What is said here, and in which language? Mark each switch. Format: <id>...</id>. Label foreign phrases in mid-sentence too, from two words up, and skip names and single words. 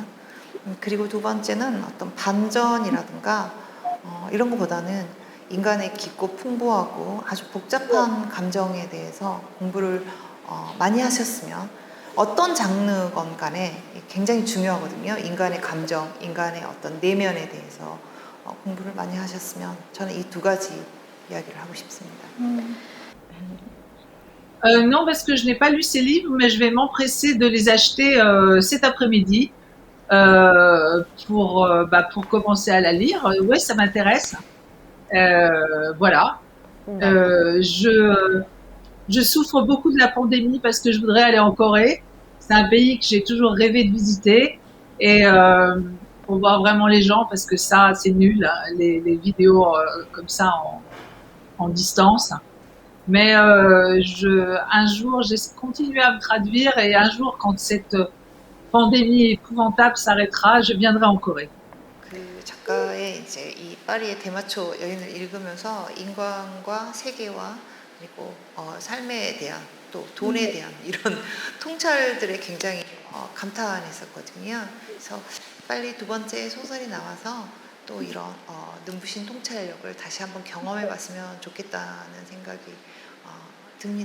<ko>그리고 두 번째는 어떤 반전이라든가 이런 것보다는 인간의 깊고 풍부하고 아주 복잡한 감정에 대해서 공부를 많이 하셨으면 어떤 장르건 간에 굉장히 중요하거든요. 인간의 감정, 인간의 어떤 내면에 대해서 공부를 많이 하셨으면 저는 이 두 가지 이야기를 하고 싶습니다.</ko> <fr>Non, parce que je n'ai pas lu ces livres, mais je vais m'empresser de les acheter cet après-midi pour commencer à la lire. Ouais, ça m'intéresse. Voilà. Je souffre beaucoup de la pandémie parce que je voudrais aller en Corée. C'est un pays que j'ai toujours rêvé de visiter et pour voir vraiment les gens parce que ça, c'est nul, hein, les vidéos comme ça en distance. Mais un jour, j'ai continué à me traduire et un jour, quand cette pandémie épouvantable s'arrêtera, je viendrai en Corée.</fr> <ko>그 작가의 이제 이 파리의 대마초 여인을 읽으면서 인간과 세계와 그리고 삶에 대한 또 돈에 대한 이런 통찰들에 굉장히 감탄했었거든요. 그래서 빨리 두 번째 소설이 나와서 또 이런 눈부신 통찰력을 다시 한번 경험해봤으면 좋겠다는 생각이 듭니다.</ko>